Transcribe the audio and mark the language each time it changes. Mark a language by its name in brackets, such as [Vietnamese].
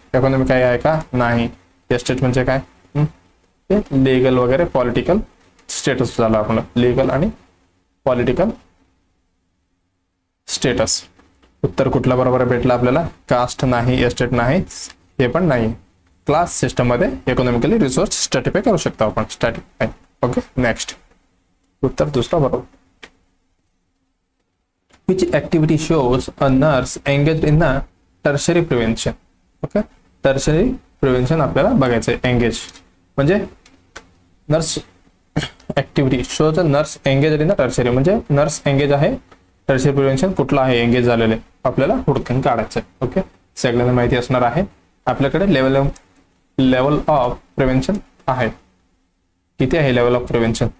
[Marathi] Economy काय आहे का, नाही. एस्टेट म्हणजे काय, ते लिगल वगैरे पॉलिटिकल स्टेटस झालं आपलं, लिगल आणि पॉलिटिकल स्टेटस. उत्तर कुठला बरोबर भेटला आपल्याला, कास्ट नाही, एस्टेट नाही, हे पण नाही. क्लास सिस्टम मध्ये इकॉनॉमिकली रिसोर्स स्टॅटिफाय करू शकतो आपण, स्टॅटिफाय. ओके, नेक्स्ट, उत्तर दुसरा बरोबर. [English] Which activity shows a nurse engaged in the tertiary prevention? [Marathi] Okay, tertiary prevention आपल्याला बघायचं आहे. एंगेज म्हणजे [English] nurse activity shows a nurse engage in the tertiary, [Marathi] म्हणजे नर्स एंगेज आहे, टर्शरी प्रिव्हेन्शन कुठला आहे एंगेज झालेले आपल्याला हुडकून काढायचं आहे. ओके, सगळ्यांना माहिती असणार आहे. आपल्याकडे लेवल ऑफ प्रिव्हेन्शन आहे, किती आहे लेवल ऑफ प्रिव्हेन्शन.